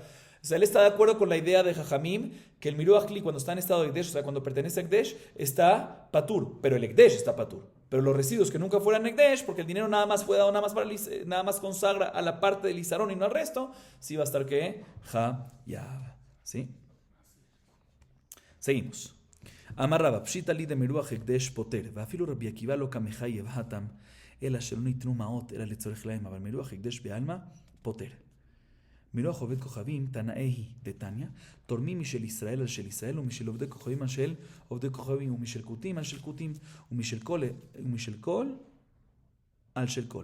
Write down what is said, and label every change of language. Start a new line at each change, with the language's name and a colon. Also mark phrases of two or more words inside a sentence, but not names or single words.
Spanish: O sea, él está de acuerdo con la idea de Jajamim, que el
Hebrew: מירוח כלי
Spanish: cuando está en estado de Ekdesh, o sea, cuando pertenece a Ekdesh, está Patur, pero el Ekdesh está Patur. Pero los residuos que nunca fueran Ekdesh, porque el dinero nada más fue dado nada más consagra a la parte del Isarón y no al resto, sí va a estar ¿qué? Hayab. ¿Sí? Seguimos.
Hebrew: אמר רבה פשיטא לי דמירוח הקדש פוטר, ואפילו רבי עקיבא לא כמחייב התם, אלא שלא ניתנו מעות אלא לצורך להם, אבל מירוח הקדש בעלמא פוטר. מירוח עובד כוכבים, תנאי דתניא, תורמים משל ישראל על של ישראל, ומשל עובדי כוכבים על של עובדי כוכבים, ומשל כותים על של כותים, ומשל כל על של כל.